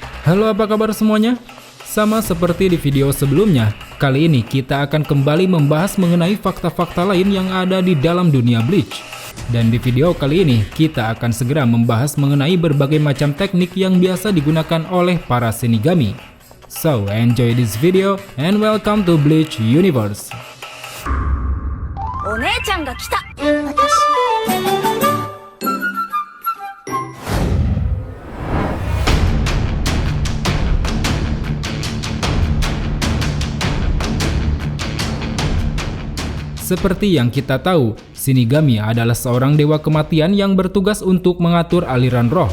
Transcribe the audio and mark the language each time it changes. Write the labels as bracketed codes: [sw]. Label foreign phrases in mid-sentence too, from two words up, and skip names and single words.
[id] Halo, apa kabar semuanya? Sama seperti di video sebelumnya, kali ini kita akan kembali membahas mengenai fakta-fakta lain yang ada di dalam dunia Bleach. Dan di video kali ini, kita akan segera membahas mengenai berbagai macam teknik yang biasa digunakan oleh para Shinigami. [en] So, enjoy this video and welcome to Bleach Universe. [ja] お姉ちゃんが来た。 [id] Seperti yang kita tahu, Shinigami adalah seorang dewa kematian yang bertugas untuk mengatur aliran roh.